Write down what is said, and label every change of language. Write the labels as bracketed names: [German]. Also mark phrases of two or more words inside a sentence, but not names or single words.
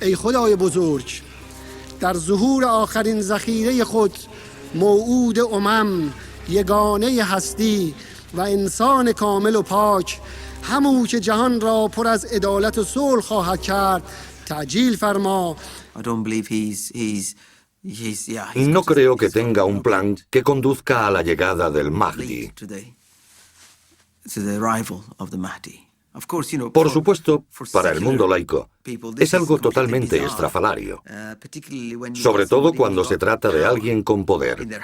[Persian] ای خدای بزرگ، در ظهور آخرین ذخیره خود موعود یگانه هستی و انسان کامل و پاک، همون که جهان را پر از عدالت و صلح خواهد کرد، تعجیل فرما. [Spanish] No creo que tenga un plan que conduzca a la llegada del Mahdi. Por supuesto, para el mundo laico, es algo totalmente estrafalario, sobre todo cuando se trata de alguien con poder.